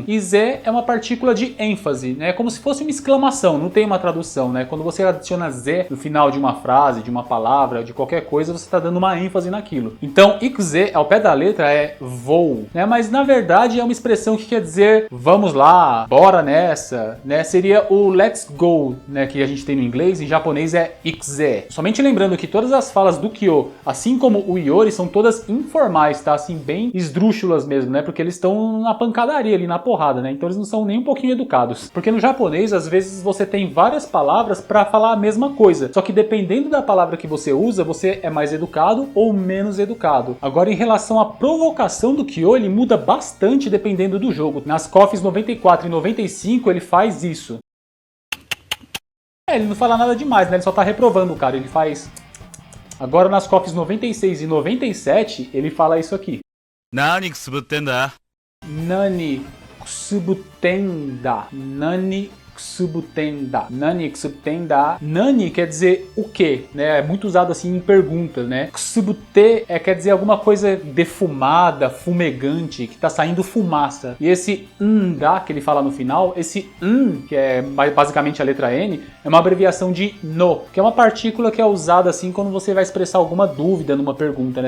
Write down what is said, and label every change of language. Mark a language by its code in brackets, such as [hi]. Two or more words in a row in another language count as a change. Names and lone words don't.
[pt] E ze é uma partícula de ênfase, né? Como se fosse uma exclamação, não tem uma tradução, né? Quando você adiciona ze no final de uma frase, de uma palavra, de qualquer coisa, você está dando uma ênfase naquilo. Então, ikuze, ao pé da letra, é vou, né? Mas na verdade é uma expressão que quer dizer vamos lá, bora nessa, né? Seria o [en] let's go, [pt] né? Que a gente tem no inglês, em japonês é ikuze. Somente lembrando que todas as falas do Kyo, assim como o Iori, são todas informais, tá? Assim, bem esdrúxulas mesmo, né? Porque eles estão na pancadaria ali, na porrada, né? Então eles não são nem um pouquinho educados. Porque no japonês, às vezes, você tem várias palavras pra falar a mesma coisa. Só que dependendo da palavra que você usa, você é mais educado ou menos educado. Agora, em relação à provocação do Kyo, ele muda bastante dependendo do jogo. Nas KOFs 94 e 95, ele faz isso. Ele não fala nada demais, né? Ele só tá reprovando o cara. Ele faz... Agora nas KOFs 96 e 97, ele fala isso aqui. [ja] 何くすぶってんだ？何くすぶってんだ. 何くすぶってんだ。何くすぶってんだ. [pt] Nani quer dizer o quê, né? É muito usado assim em perguntas, né? Kusubute quer dizer alguma coisa defumada, fumegante, que tá saindo fumaça. E esse da que ele fala no final, esse que é basicamente a letra N, é uma abreviação de no, que é uma partícula que é usada assim quando você vai expressar alguma dúvida numa pergunta, né?